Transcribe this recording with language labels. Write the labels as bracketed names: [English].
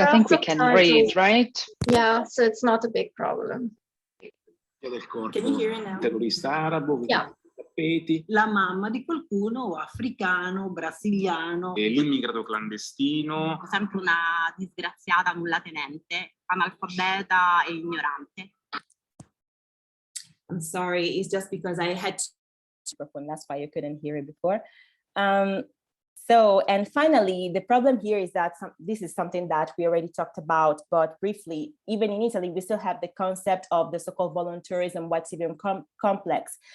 [English] I think we can read, right? Yeah, so it's not a big problem. Can you hear it now? [Italian] Terrorista arabo, [English] Yeah. [Italian] tappeti. La mamma di qualcuno africano, brasiliano. L'immigrato clandestino. Per esempio una disgraziata nullatenente, analfabeta e ignorante. [English] I'm sorry, it's just because I had microphone, that's why you couldn't hear it before. So, and finally, the problem here is that this is something that we already talked about, but briefly, even in Italy, we still have the concept of the so-called voluntarism, white civilian complex.